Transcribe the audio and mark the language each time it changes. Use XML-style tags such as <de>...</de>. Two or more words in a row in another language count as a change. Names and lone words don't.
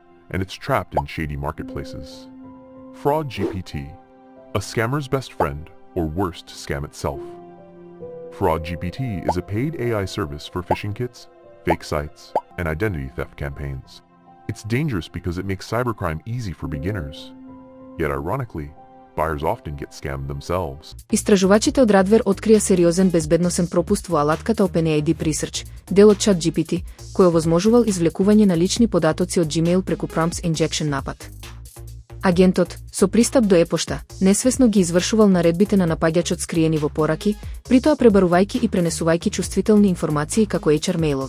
<en>and it's trapped in shady marketplaces. Fraud GPT, a scammer's best friend, or worst, scam itself. Fraud GPT is a paid AI service for phishing kits, fake sites, and identity theft campaigns. It's dangerous because it makes cybercrime easy for beginners. Yet ironically, buyers often get scammed themselves.</en> <mk>Истражувачите од Радвер открија сериозен безбедносен пропуст во алатката OpenAI Deep Research, дел од ChatGPT, кој овозможувал извлекување на лични податоци од Gmail преку</mk> <en>Prompts Injection</en> <mk>напад. Агентот, со пристап до епошта, несвесно ги извршувал наредбите на напаѓачот скриени во пораки, притоа пребарувајќи и пренесувајќи чувствителни информации како HR мејлови.</mk>